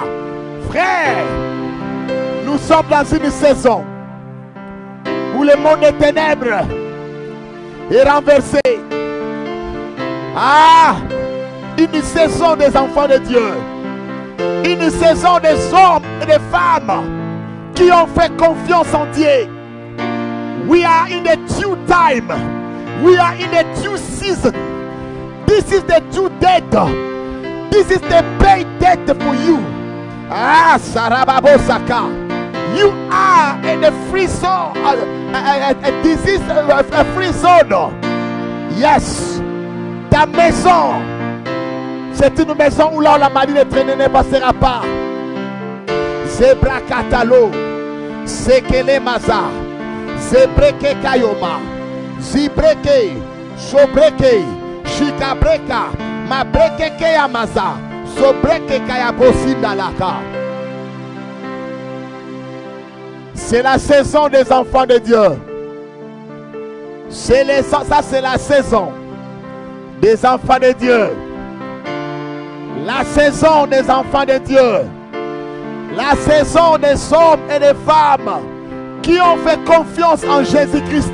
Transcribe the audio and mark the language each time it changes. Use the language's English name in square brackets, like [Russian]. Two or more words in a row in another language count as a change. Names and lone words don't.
[French] Frère, nous sommes dans une saison où le monde des ténèbres est renversé. Ah! Une saison des enfants de Dieu. Une saison des hommes et des femmes qui ont fait confiance en Dieu. [English] We are in the due time. We are in the due season. This is the due date. This is the pay date for you. Ah, Sarababosaka. You are in the free zone. This is a free zone. Yes. [French] Ta maison. C'est une maison où là la maladie de traîner ne passera pas. Zebra Katalo, Sekele Maza, Zebreke Kayoma, Zibreke, Sobreke, Shikabreka, Mabreke Kayamaza, Sobreke Kayabosi Dalaka. C'est la saison des enfants de Dieu. Ça c'est la saison des enfants de Dieu. La saison des enfants de Dieu. La saison des hommes et des femmes qui ont fait confiance en Jésus-Christ.